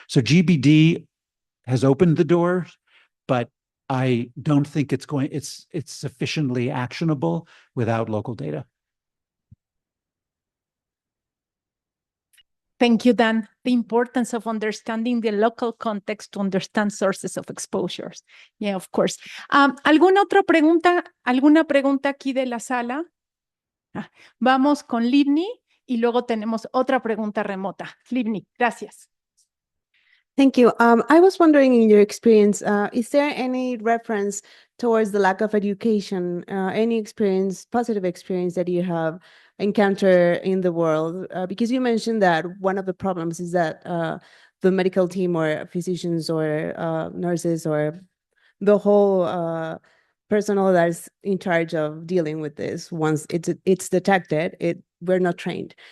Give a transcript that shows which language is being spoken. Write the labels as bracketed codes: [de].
[en] So GBD has opened the door, but I don't think it's sufficiently actionable without local data. Thank you, Dan. The importance of understanding the local context to understand sources of exposures. Yeah, of course. ¿Alguna otra pregunta? [es] ¿Alguna pregunta aquí de la sala? Vamos con Livni y luego tenemos otra pregunta remota. Livni, gracias. [en] Thank you. I was wondering, in your experience, is there any reference towards the lack of education, any experience, positive experience that you have encountered in the world? Because you mentioned that one of the problems is that the medical team or physicians or nurses or the whole personnel that is in charge of dealing with this, once it's detected, we're not trained.